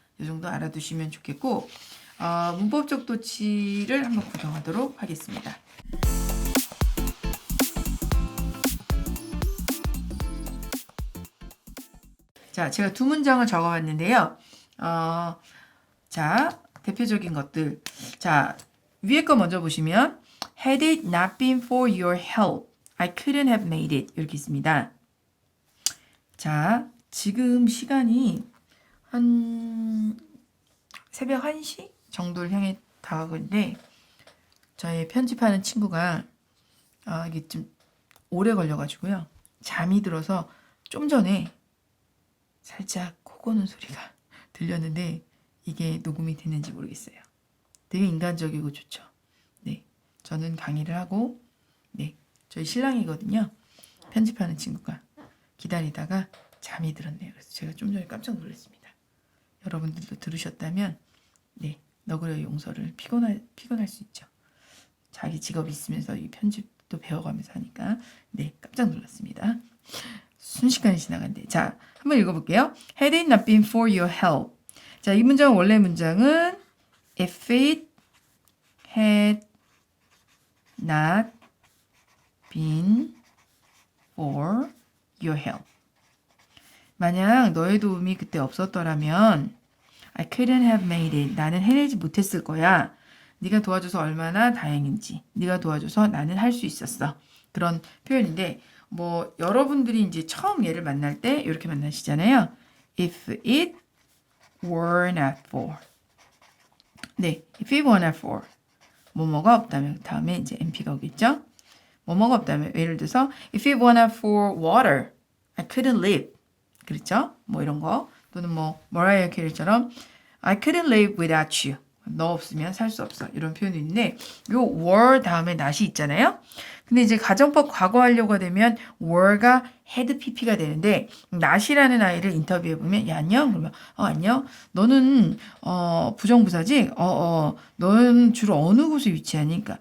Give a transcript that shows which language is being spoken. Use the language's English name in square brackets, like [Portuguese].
[Korean] 이 정도 알아두시면 좋겠고 문법적 도치를 한번 구성하도록 하겠습니다. 자, 제가 2문장을 적어봤는데요. 자, 대표적인 것들. 자, 위에 거 먼저 보시면 [English] Had it not been for your help, I couldn't have made it. [Korean] 이렇게 있습니다. 자, 지금 시간이 한 새벽 1시 정도를 향해 다가가고 있는데 저희 편집하는 친구가 이게 좀 오래 걸려가지고요. 잠이 들어서 좀 전에 살짝 코 고는 소리가 들렸는데 이게 녹음이 됐는지 모르겠어요. 되게 인간적이고 좋죠. 네, 저는 강의를 하고 네, 저희 신랑이거든요. 편집하는 친구가 기다리다가 잠이 들었네요. 그래서 제가 좀 전에 깜짝 놀랐습니다. 여러분들도 들으셨다면 네, 너그러이 용서를 피곤할 수 있죠. 자기 직업이 있으면서 이 편집도 배워가면서 하니까 네, 깜짝 놀랐습니다. 순식간에 지나간대. 자, 한번 읽어볼게요. [English] Had it not been for your help. [Korean] 자, 이 문장 원래 문장은 [English] If it had not been for your help. [Korean] 만약 너의 도움이 그때 없었더라면 [English] I couldn't have made it. [Korean] 나는 해내지 못했을 거야. 네가 도와줘서 얼마나 다행인지. 네가 도와줘서 나는 할 수 있었어. 그런 표현인데 뭐 여러분들이 이제 처음 얘를 만날 때 이렇게 만나시잖아요. [English] If it were not for. [Korean] 네, [English] if it were not for. [Korean] 뭐뭐가 없다면 다음에 이제 NP가 오겠죠. 뭐뭐가 없다면 예를 들어서 [English] if it were not for water, I couldn't live. [Korean] 그렇죠? 뭐 이런 거 또는 뭐 머라이어 캐리처럼 [English] I couldn't live without you. [Korean] 너 없으면 살 수 없어. 이런 표현이 있는데 요 were 다음에 not이 있잖아요. 근데 이제 가정법 과거하려고 되면 were가 had pp가 되는데 not이라는 아이를 인터뷰해 보면 야 안녕 그러면 안녕 너는 부정부사지 너는 주로 어느 곳에 위치하니?